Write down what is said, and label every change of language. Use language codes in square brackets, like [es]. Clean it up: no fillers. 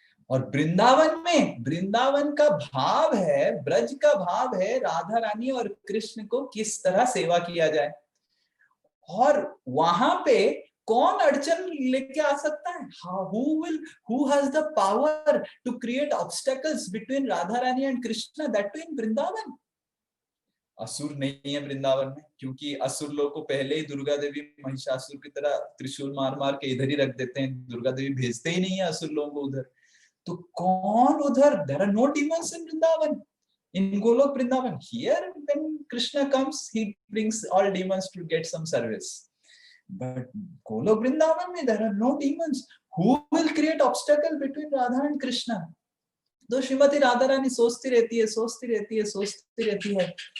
[hi] और वृंदावन का भाव है, ब्रज का भाव है, राधा रानी और कृष्ण को किस तरह सेवा किया जाए, और वहां पे कौन अड़चन लेके आ सकता है, [en] who has the power to create obstacles between [hi] Radha Rani and Krishna, that too in Vrindavan. असुर नहीं है वृंदावन में, क्योंकि असुर लोग को पहले ही दुर्गा देवी महिषासुर की तरह त्रिशूल मार मार के इधर ही रख देते हैं, दुर्गा देवी भेजते ही नहीं है असुर लोगों को उधर। तो कौन उधर, [en] there are no demons in Vrindavan, in Golok Vrindavan. Here when Krishna comes, he brings all demons to get some service, but Golok Vrindavan में there are no demons. Who will create obstacle between Radha and Krishna? [hi] तो श्रीमती राधा रानी सोचती रहती है।